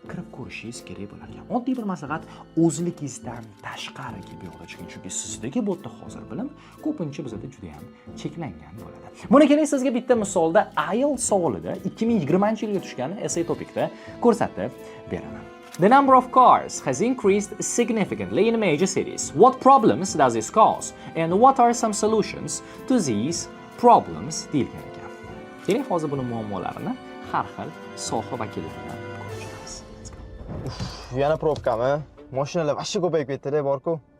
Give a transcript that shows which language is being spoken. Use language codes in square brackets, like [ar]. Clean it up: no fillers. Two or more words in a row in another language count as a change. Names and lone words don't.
[uz] kirib ko'rishingiz kerak bo'lar ekan. Oddiy bir maslahat, o'zligingizdan tashqariga bu yoqda chiqing, chunki sizdagi bu yerda hozir bilim ko'pincha bizda juda ham cheklangan bo'ladi. Buni keling sizga bitta misolda IELTS savolida 2020-yilga tushgan [en] essay topikda [uz] ko'rsatib beraman. [en] The number of cars has increased significantly in major cities. What problems does this cause? And what are some solutions to these problems? [uz] deyilgan ekan. Keling hozir buni muammolarini har xil soha vakillaridan ko'rishamiz. Yana probkami? Mashinalar vashcha ko'payib ketdi-da, bor-ku.